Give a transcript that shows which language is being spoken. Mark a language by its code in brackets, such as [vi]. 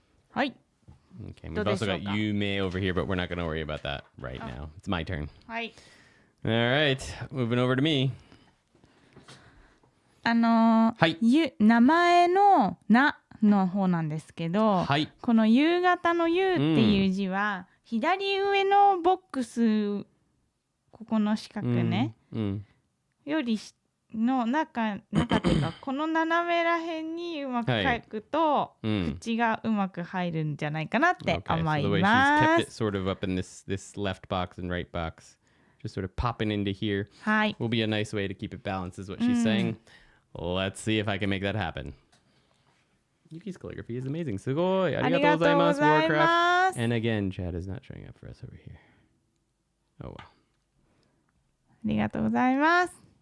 [en] Hi. Okay, we've also got Yume over here, but we're not going to worry about that right now. It's my turn. Hi. All right, moving over to me. [ja] 名前のなの方なんですけど、この夕方の夕っていう字は、左上のボックス、ここの四角ね、よりの中っていうか、この斜めらへんにうまく書くと、口がうまく入るんじゃないかなって思います。 [en] So the way she's kept it sort of up in this left box and right box, just sort of popping into here, will be a nice way to keep it balanced, is what she's saying. Let's see if I can make that happen. Yuki's calligraphy is amazing. Sugoi. [ja] Arigatou gozaimasu, [en] Warcraft. And again, Chad is not showing up for us over here. Oh well. [ja] ありがとうございます。